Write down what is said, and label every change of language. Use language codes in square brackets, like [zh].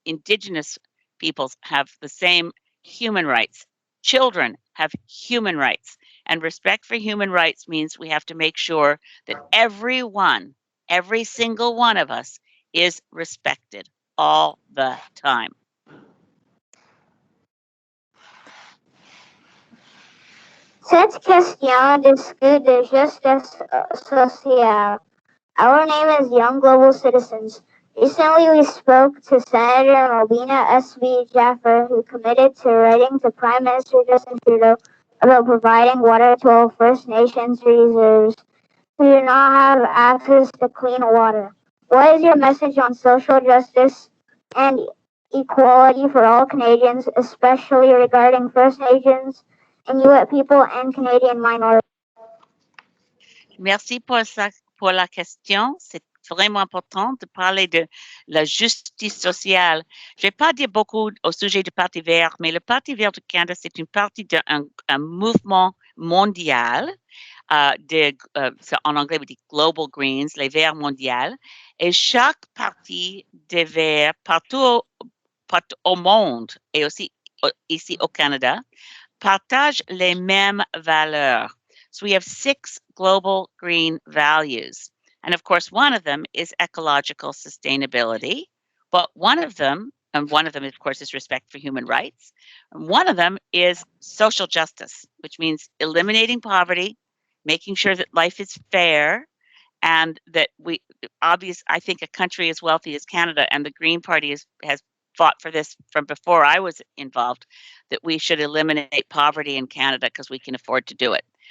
[en] Indigenous peoples have the same human rights. Children have human rights. And respect for human rights means we have to make sure that every single one of us is respected all the time. [fr] Cette question discute de justice sociale. [en] Our name is Young Global Citizens. Recently, we spoke to Senator Mobina S.V. Jaffer, who committed to writing to Prime Minister Justin Trudeau about providing water to all First Nations reserves who do not have access to clean water. What is your message on social justice and equality for all Canadians, especially regarding First Nations, Inuit people, and Canadian minorities? [fr] Merci pour la question. C'est vraiment important de parler de la justice sociale. Je vais pas dire beaucoup au sujet du Parti vert, mais le Parti vert du Canada, c'est une partie d'un mouvement mondial. En anglais, on dit Global Greens, les Verts mondiaux. Et chaque parti des Verts, partout au monde, et aussi ici au Canada, partage les mêmes valeurs. [en] So we have 6 global green values. And of course, one of them is ecological sustainability. But one of them, of course, is respect for human rights. And one of them is social justice, which means eliminating poverty, making sure that life is fair, and that I think a country as wealthy as Canada, and the Green Party has fought for this from before I was involved, that we should eliminate poverty in Canada because we can afford to do it.